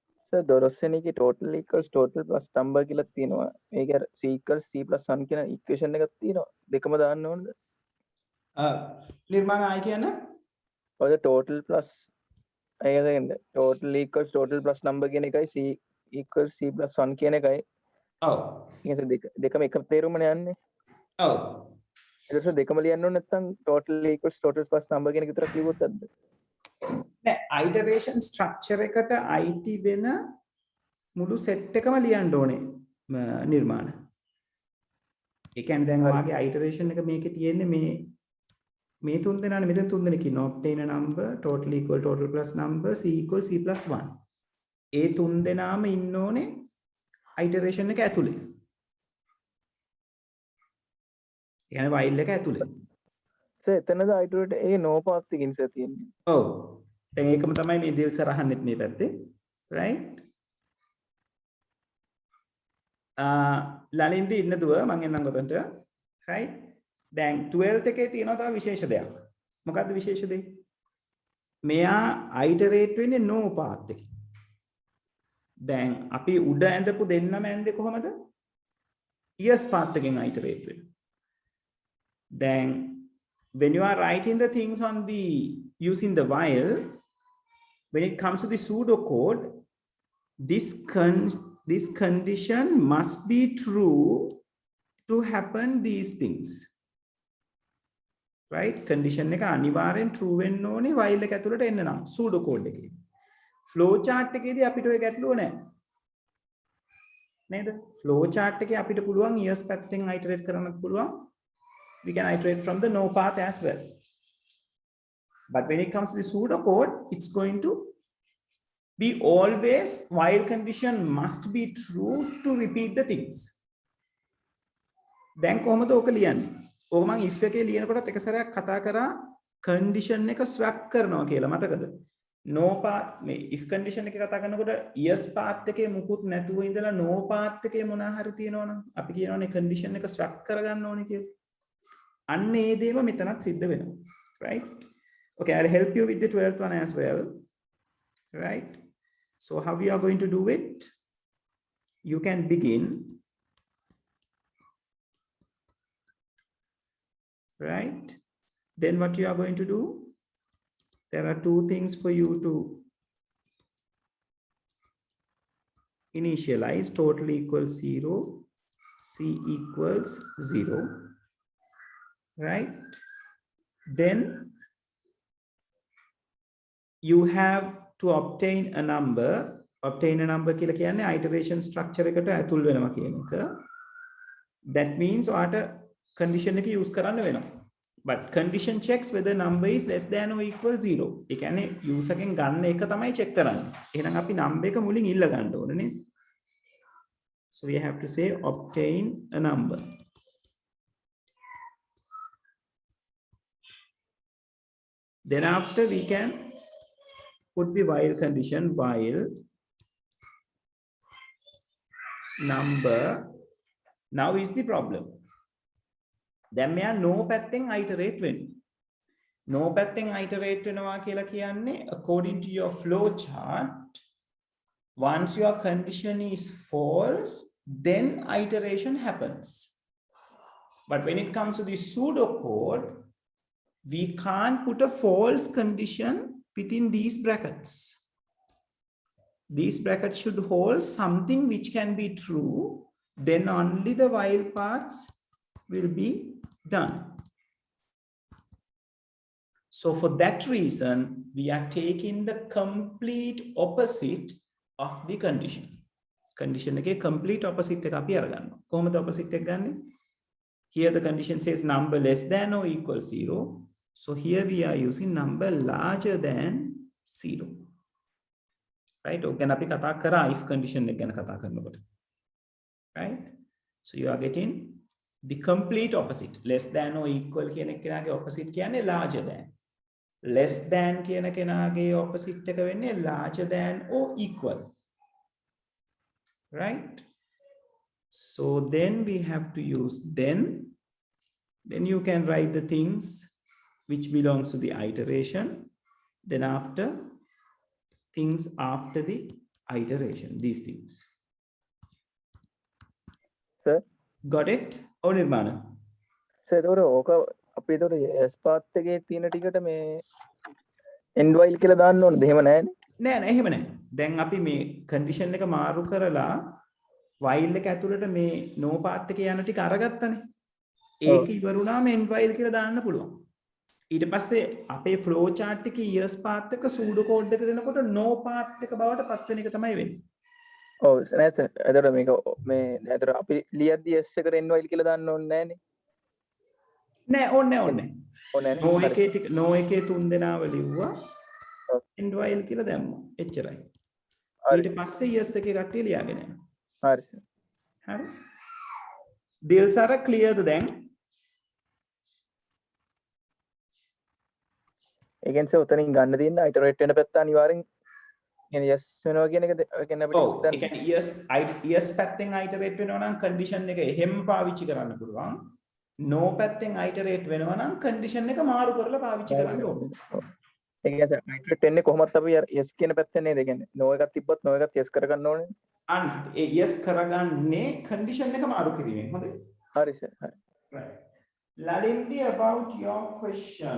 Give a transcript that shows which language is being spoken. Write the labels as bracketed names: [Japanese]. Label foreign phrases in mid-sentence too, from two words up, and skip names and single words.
[Sinhala] සර් 12 වෙනි එකේ [English] total equals total plus number [Sinhala] කියලා තියෙනවා. මේක අර [English] c equals c plus 1 [Sinhala] කියන equation එකක් තියෙනවා. දෙකම දාන්න ඕනද? නිර්මාණ ආයි කියන්න. ඔය [English] total plus [Sinhala] ඒක දෙන්න. [English] total equals total plus number [Sinhala] කියන එකයි [English] c equals c plus 1 [Sinhala] කියන එකයි. ඔව්. ඊට දෙකම එක තේරුමනේ යන්නේ. ඔව්. ඊට පස්සේ දෙකම ලියන්න ඕනේ නැත්නම් [English] total equals total plus number [Sinhala] කියන එක විතරක් ලියුවොත් ඇද්ද? නෑ [English] iteration structure [Sinhala] එකට අයිති වෙන මුළු set එකම ලියන්න ඕනේ නිර්මාණ. ඒ කියන්නේ දැන් ඔයාගේ iteration එක මේකේ තියෙන්නේ මේ තුන් දෙනානේ මෙතන තුන් දෙනෙක් ඉන්නවා. [English] obtain a number, total equal total plus number, c equal c plus 1. [Sinhala] ඒ තුන් දෙනාම ඉන්න ඕනේ iteration එක ඇතුලේ. ඒ කියන්නේ while එක ඇතුලේ. සර් එතනද iterate ඒ [English] no path [Sinhala] එකකින් සර් තියෙන්නේ. ඔව්. දැන් ඒකම තමයි මේ දෙල් සර් අහන්නෙත් මේ පැත්තේ. right? ලලින්ද ඉන්න දුව මං එන්නම් ඔතනට. right? දැන් 12th එකේ තියෙනවා තව විශේෂ දෙයක්. මොකද්ද විශේෂ දෙය? මෙයා iterate වෙන්නේ [English] no path [Sinhala] එකකින්. දැන් අපි උඩ ඇඳපු දෙන්නම ඇඳේ කොහමද? [English] yes path [Sinhala] එකෙන් iterate වෙනවා. [English] Then when you are writing the things on the using the while, when it comes to the pseudocode, this condition must be true to happen these things, right? [Sinhala] Condition එක අනිවාර්යෙන් true වෙන්න ඕනේ while එක ඇතුළට එන්න නම් pseudocode එකේ. [English] flow chart [Sinhala] එකේදී අපිට ඔය ගැටලුව නැහැ. නේද? [English] flow chart [Sinhala] එකේ අපිට පුළුවන් yes පැත්තෙන් iterate කරන්නත් පුළුවන්. [English] We can iterate from the no path as well. But when it comes to the pseudocode, it's going to be always while condition must be true to repeat the things. [Sinhala] දැන් කොහොමද ඕක ලියන්නේ? ඕක මම if එකේ ලියනකොටත් එක සැරයක් කතා කරා condition එක swap කරනවා කියලා මතකද? [English] no path [Sinhala] මේ [English] if condition [Sinhala] එක කතා කරනකොට [English] yes path [Sinhala] එකේ මුකුත් නැතුව ඉඳලා [English] no path [Sinhala] එකේ මොනවා හරි තියෙනවනම් අපි කියනවානේ condition එක swap කරගන්න ඕනේ කියලා. අන්න ඒ දේම මෙතනත් සිද්ධ වෙනවා. [English] Right? Okay, I'll help you with the 12th one as well. Right? So how we are going to do it? You can begin. Right? Then what you are going to do? There are two things for you to initialize. Total equals 0. C equals 0. Right? Then you have to obtain a number. Obtain a number [Sinhala] කියලා කියන්නේ [English] iteration structure [Sinhala] එකට ඇතුල් වෙනවා කියන එක. [English] That means [Sinhala] ඔයාට condition එක use කරන්න වෙනවා. [English] But condition checks whether number is less than or equal 0. [Sinhala] ඒ කියන්නේ user එකෙන් ගන්න එක තමයි check කරන්නේ. එහෙනම් අපි number එක මුලින් ඉල්ල ගන්න ඕනේ නේ. [English] So we have to say obtain a number. Then after we can put the while condition while number. Now is the problem. Then [Sinhala] මෙයා no පැත්තෙන් iterate වෙන්නේ. No පැත්තෙන් iterate වෙනවා කියලා කියන්නේ [English] according to your flow chart, once your condition is false, then iteration happens. But when it comes to the pseudocode, we can't put a false condition within these brackets. These brackets should hold something which can be true, then only the while parts will be done. So for that reason, we are taking the complete opposite of the condition. [Sinhala] Condition එකේ [English] complete opposite [Sinhala] එක අපි අරගන්නවා. කොහොමද opposite එක ගන්නෙ? [English] Here the condition says number less than or equal 0. So here we are using number larger than 0. Right? [Sinhala] ඔක ගැන අපි කතා කරා [English] if condition [Sinhala] එක ගැන කතා කරනකොට. [English] Right? So you are getting the complete opposite. Less than or equal [Sinhala] කියන කෙනාගේ opposite කියන්නේ [English] larger than. Less than [Sinhala] කියන කෙනාගේ opposite එක වෙන්නේ [English] larger than or equal. Right? So then we have to use then you can write the things which belongs to the iteration. Then after things after the iteration, these things. Sir? Got it? Or Nirmana? Sir, [Sinhala] අපි එතකොට [English] S path [Sinhala] එකේ තියෙන ටිකට මේ [English] end while [Sinhala] කියලා දාන්න ඕනද? එහෙම නැහැනේ. නෑ එහෙම නෑ. දැන් අපි මේ condition එක මාරු කරලා while එක ඇතුළට මේ [English] no path [Sinhala] එකේ යන ටික අරගත්තනේ. ඒක ඉවරුණාම [English] end while [Sinhala] කියලා දාන්න පුළුවන්. ඊට පස්සේ අපේ [English] flow chart [Sinhala] එකේ [English] years path [Sinhala] එක [English] pseudo code [Sinhala] එක දෙනකොට [English] no path [Sinhala] එක බවට පත් වෙන එක තමයි වෙන්නේ. ඔව් නෑ සර්. එතකොට මේක මේ එතකොට අපි ලියද්දි S එකට [English] end while [Sinhala] කියලා දාන්න ඕනේ නැහැනේ. නෑ ඕනේ ඕනේ no එකේ ටික no එකේ තුන් දෙනාව ලිව්වා [English] end while [Sinhala] කියලා දැම්මා. එච්චරයි. ඊට පස්සේ years එකේ කට්ටිය ලියාගෙන යනවා. හරි සර්. හරි. දිල්සාර clearද දැන්? ඒ කියන්නේ සර් උතනින් ගන්න තියෙන iterate වෙන පැත්ත අනිවාර්යෙන් කියන්නේ yes වෙනවා කියන එක කියන්නේ අපිට ඔව් ඒ කියන්නේ yes පැත්තෙන් iterate වෙනවා නම් condition එක එහෙම පාවිච්චි කරන්න පුළුවන්. no පැත්තෙන් iterate වෙනවා නම් condition එක මාරු කරලා පාවිච්චි කරන්න ඕනේ. ඒ කියන්නේ සර් iterate වෙන්නේ කොහොමද අපි yes කියන පැත්තෙන් නේද? ඒ කියන්නේ no එකක් තිබ්බොත් no එකත් yes කරගන්න ඕනේ. අන්න ඒ yes කරගන්නේ condition එක මාරු කිරීමෙන්. හොඳයි. හරි සර්. හරි. [English] Right. Lalindi, about your question.